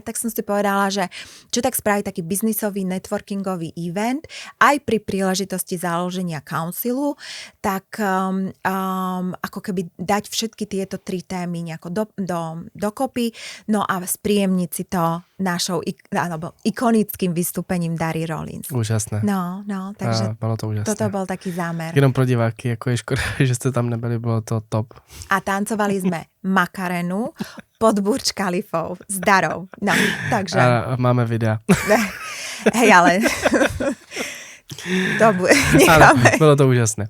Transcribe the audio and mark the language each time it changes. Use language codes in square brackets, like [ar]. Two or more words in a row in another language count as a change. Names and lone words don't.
[sk] Tak som si povedala, že čo tak spraviť taký biznisový, networkingový event aj pri príležitosti založenia council, tak ako keby dať všetky tieto tri témy nejako dokopy, no a spríjemniť si to našou ikonickým vystúpením Dary Rollins. Úžasné. No, takže [cs] bylo to úžasné. [sk] Toto bol taký zámer. [cs] Jenom pro diváky, jako je škoda, že jste tam nebyli, bylo to top. [sk] A tancovali sme Makarenu pod Burj Khalifou s Darou. No, takže... [cs] A máme videa. [sk] Hej, ale... To necháme. [cs] Bylo to úžasné.